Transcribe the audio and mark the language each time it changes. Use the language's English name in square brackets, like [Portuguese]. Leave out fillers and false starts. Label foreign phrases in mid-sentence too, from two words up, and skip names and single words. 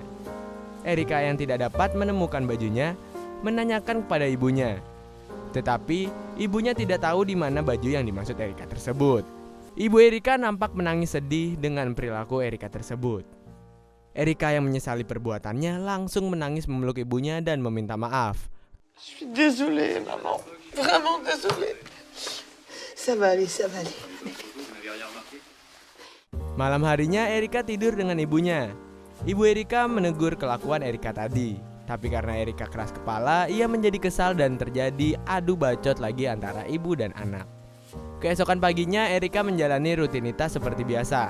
[Indonesian] Erika yang tidak dapat menemukan bajunya menanyakan kepada ibunya. Tetapi ibunya tidak tahu di mana baju yang dimaksud Erika tersebut. Ibu Erika nampak menangis sedih dengan perilaku Erika tersebut. Erika yang menyesali perbuatannya langsung menangis memeluk ibunya dan meminta maaf. [French] Je suis désolée, maman. Vraiment désolée. Ça va aller, ça va aller. [Indonesian] Malam harinya Erika tidur dengan ibunya. Ibu Erika menegur kelakuan Erika tadi. Tapi karena Erika keras kepala, ia menjadi kesal dan terjadi adu bacot lagi antara ibu dan anak. Keesokan paginya Erika menjalani rutinitas seperti biasa.